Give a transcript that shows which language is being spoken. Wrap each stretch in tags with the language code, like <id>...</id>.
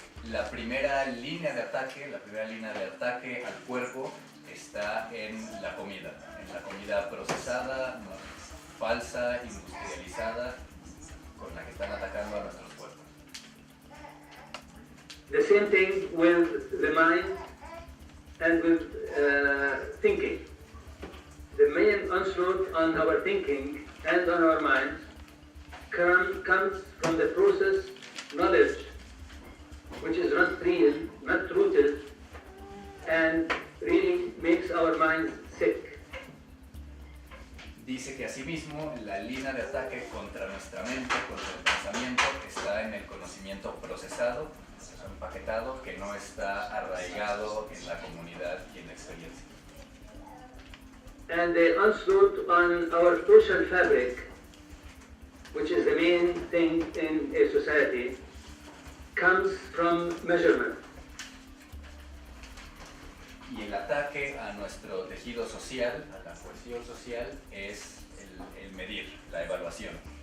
<es>la primera línea de ataque al cuerpo está en la comida procesada, falsa, industrializada, con la que están atacando a nuestros cuerpos.</es> <en>The same thing with the mind and with thinking. The main onslaught on our thinking and on our minds comes from the process knowledge, which is not real, not rooted, and really makes our minds sick.</en> <es>Dice que asimismo la línea de ataque contra nuestra mente, contra el pensamiento, está en el conocimiento procesado, empaquetado, que no está arraigado en la comunidad y en la experiencia.</es> <en>And the onslaught on our social fabric, which is the main thing in a society, comes from measurement.</en> <es>Y el ataque a nuestro tejido social, a la cohesión social, es el medir, la evaluación.</es>